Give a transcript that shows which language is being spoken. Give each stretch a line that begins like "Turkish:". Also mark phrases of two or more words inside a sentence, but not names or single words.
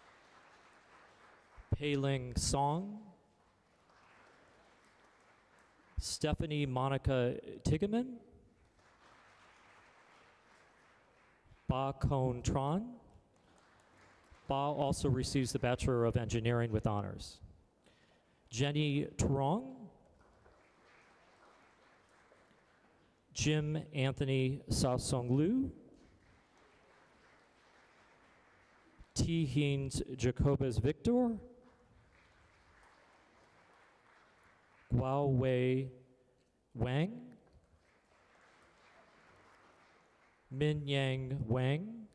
English: Pei Ling Song. Stephanie Monica Tigeman, Ba Kon Tran. Ba also receives the Bachelor of Engineering with honors. Jenny Truong, Jim Anthony Sa-Song Lu, T. Hines Jacobus Victor, Guo Wei Wang, Min Yang Wang,